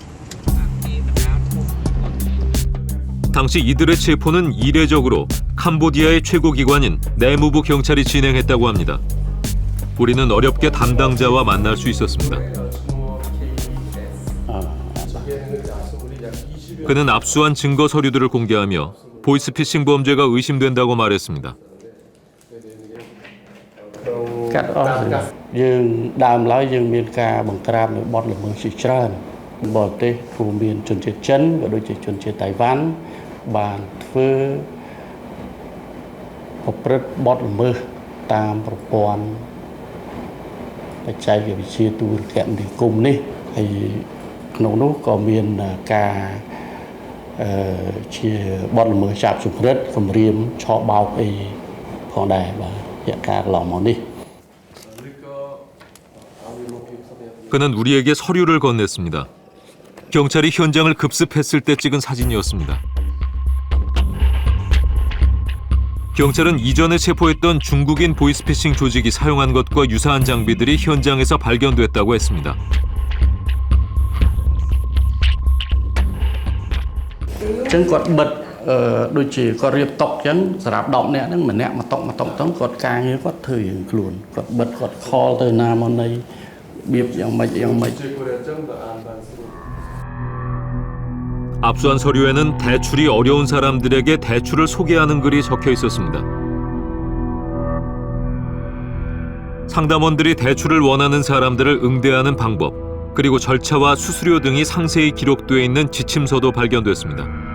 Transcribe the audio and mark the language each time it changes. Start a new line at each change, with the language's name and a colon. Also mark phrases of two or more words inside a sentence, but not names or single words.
Korean: 당시 이들의 체포는 이례적으로 캄보디아의 최고기관인 내무부 경찰이 진행했다고 합니다. 우리는 어렵게 담당자와 만날 수 있었습니다. 그는 압수한 증거 서류들을 공개하며 보이스피싱 범죄가 의심된다고 말했습니다.
Khmer: កាត់អស់យើងដើមឡើយយើងមានការបង្ក្រាបនៅបទល្មើសជាច្រើនបរទេសរួមមានជនជាតិចិនក៏ដូចជាជនជាតិតៃវ៉ាន់បានធ្វើ ប្រព្រឹត្តបទល្មើសតាមប្រព័ន្ធបច្ចេកវិទ្យាទូរគមនាគមន៍នេះហើយក្នុងនោះក៏មានការជាបទល្មើសចាប់ជំរិតគំរាមឆោបបោកអីផងដែរបាទរយៈកាលកន្លងមកនេះ
Korean: 그는 우리에게 서류를 건넸습니다. 경찰이 현장을 급습했을 때 찍은 사진이었습니다. 경찰은 이전에 체포했던 중국인 보이스피싱 조직이 사용한 것과 유사한 장비들이 현장에서 발견됐다고 했습니다.
Khmer: Chân គាត់បិទដូចជាគាត់រៀបតុកអញ្ចឹងសម្រាប់10នាក់ហ្នឹងម្នាក់មកតុកទៅគាត់ការងារគាត់ធ្វើរៀងខ្លួនគាត់បិទគាត់ខលទៅណាមកណីបៀបយ៉ាងម៉េច
Korean: 압수한 서류에는 대출이 어려운 사람들에게 대출을 소개하는 글이 적혀 있었습니다. 상담원들이 대출을 원하는 사람들을 응대하는 방법, 그리고 절차와 수수료 등이 상세히 기록되어 있는 지침서도 발견됐습니다.